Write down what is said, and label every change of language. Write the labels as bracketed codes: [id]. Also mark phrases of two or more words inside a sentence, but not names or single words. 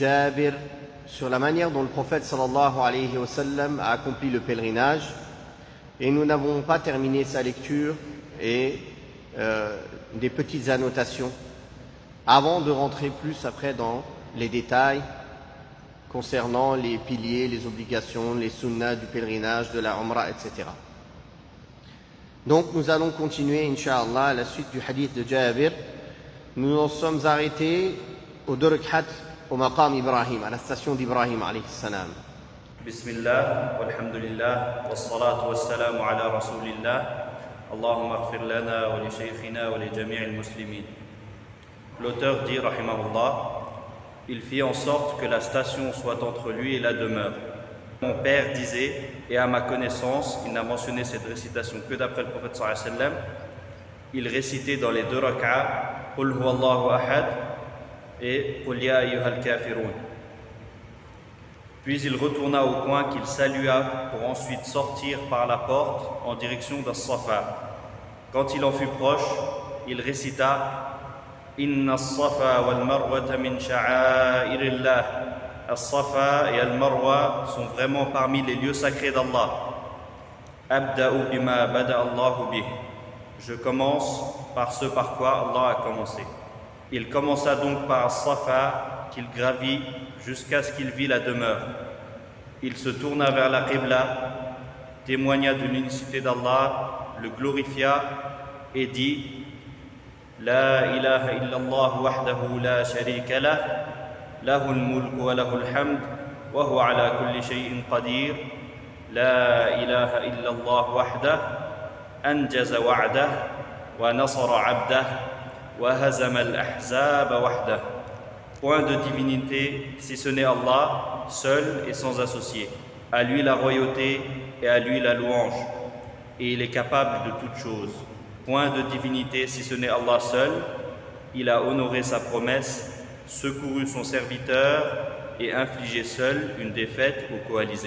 [fr] Jabir sur la manière dont le prophète [ar] صلى الله عليه وسلم [fr] a accompli le pèlerinage, et nous n'avons pas terminé sa lecture et des petites annotations avant de rentrer plus après dans les détails concernant les piliers, les obligations, les sunnas du pèlerinage, de la umrah, etc. Donc nous allons continuer, Inch'Allah, à la suite du hadith de Jabir. Nous en sommes arrêtés au deux rak'at au maqam Ibrahim, à la station d'Ibrahim [ar] عليه السلام. بسم الله، والحمد لله، والصلاة والسلام على رسول الله، اللهم اغفر لنا ولشيخنا ولجميع المسلمين. [fr] L'auteur dit, rahimahullah, il fit en sorte que la station soit entre lui et la demeure. Mon père disait, et à ma connaissance, il n'a mentionné cette récitation que d'après le prophète [ar] صلى الله عليه وسلم, [fr] il récitait dans les deux rak'as [ar] قل هو الله أحد [fr] et [ar] قل يا أيها الكافرون. [fr] Puis il retourna au coin qu'il salua pour ensuite sortir par la porte en direction d'As-Safa. Quand il en fut proche, il récita [ar] إن الصفا والمروة من شعائر الله. [fr] As-Safa et Al-Marwa sont vraiment parmi les lieux sacrés d'Allah. [ar] أبدأ بما بدأ الله به. [fr] Je commence par ce par quoi Allah a commencé. Il commença donc par As-Safa qu'il gravit jusqu'à ce qu'il vit la demeure. Il se tourna vers la Qibla, témoigna de l'unicité d'Allah, le glorifia et dit [ar] لا إله إلا الله وحده لا شريك له، له الملك وله الحمد، وهو على كل شيء قدير، لا إله إلا الله وحده، أنجز وعده، ونصر عبده، وهزم الأحزاب وحده. [fr] Point de divinité si ce n'est Allah, seul et sans associé. À lui la royauté et à lui la louange. Et il est capable de toutes choses. Point de divinité si ce n'est Allah seul. Il a honoré sa promesse, secouru son serviteur et infligé seul une défaite aux coalisés.